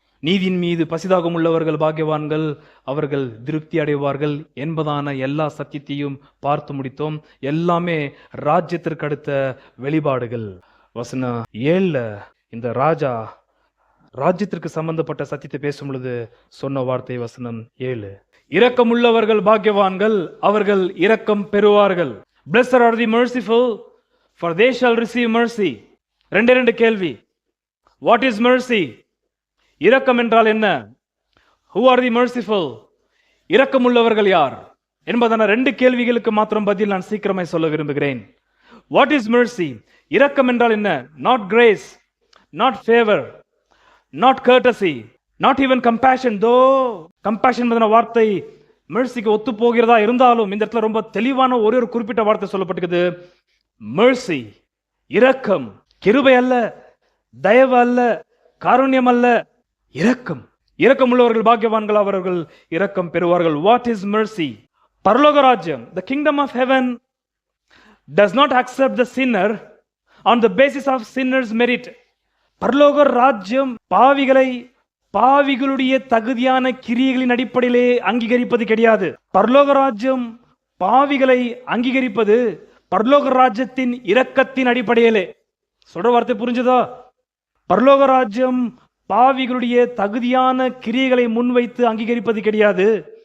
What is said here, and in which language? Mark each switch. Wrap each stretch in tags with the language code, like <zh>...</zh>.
<ta>நீதியின் மீது பசிதாகம் உள்ளவர்கள் பாக்கியவான்கள், அவர்கள் திருப்தி அடைவார்கள் என்பதான எல்லா சத்தியத்தையும் பார்த்து முடித்தோம். எல்லாமே ராஜ்யத்திற்கு அடுத்த வெளிப்பாடுகள். வசனம் 7 இந்த ராஜா ராஜ்யத்திற்கு சம்பந்தப்பட்ட சத்தியத்தை பேசும் பொழுது சொன்ன வார்த்தை வசனம் 7, இரக்கம் உள்ளவர்கள் பாக்கியவான்கள், அவர்கள் இரக்கம் பெறுவார்கள்.</ta> <en>Blessed are the merciful, for they shall receive mercy.</en> <ta>ரெண்டு கேள்வி.</ta> <en>What is mercy?</en> <ta>இரக்கம் என்றால் என்ன?</ta> <en>Who are the merciful?</en> <ta>இரக்கம் உள்ளவர்கள் யார் என்பதான 2 கேள்விகளுக்கு மாத்திரம் பதில் நான் சீக்கிரமாய் சொல்ல விரும்புகிறேன்.</ta> <en>What is mercy?</en> <ta>இரக்கம் என்றால் என்ன?</ta> <en>Not grace, not favor, not courtesy, not even compassion.</en> <ta>Though compassion என்பதான வார்த்தை mercyக்கு ஒத்து போகிறதா இருந்தாலும் இந்த இடத்துல ரொம்ப தெளிவான ஒரு குறிப்பிட்ட வார்த்தை சொல்லப்பட்டிருக்குது. mercy, இரக்கம், கிருபை அல்ல, தயவு அல்ல, காருண்யம் அல்ல, இரக்கம். இரக்கம் உள்ளவர்கள் பாக்கியவான்கள், அவர்கள் இரக்கம் பெறுவார்கள்.</ta> <en>What is mercy?</en> <ta>பரலோக ராஜ்யம்,</ta> <en>the kingdom of heaven does not accept the sinner on the basis of sinner's merit.</en> <ta>பரலோக ராஜ்யம் பாவிகளுடைய தகுதியான கிரியைகளின் அடிப்படையிலே அங்கீகரிப்பது கிடையாது. பரலோக ராஜ்யம் பாவிகளை அங்கீகரிப்பது பரலோக ராஜ்யத்தின் இரக்கத்தின் அடிப்படையிலே. சொல்ற வார்த்தை புரிஞ்சுதா? பரலோக ராஜ்யம் பாவிகளுடைய தகுதியான கிரியைகளை முன்வைத்து அங்கீகரிப்பது கிடையாது.</ta>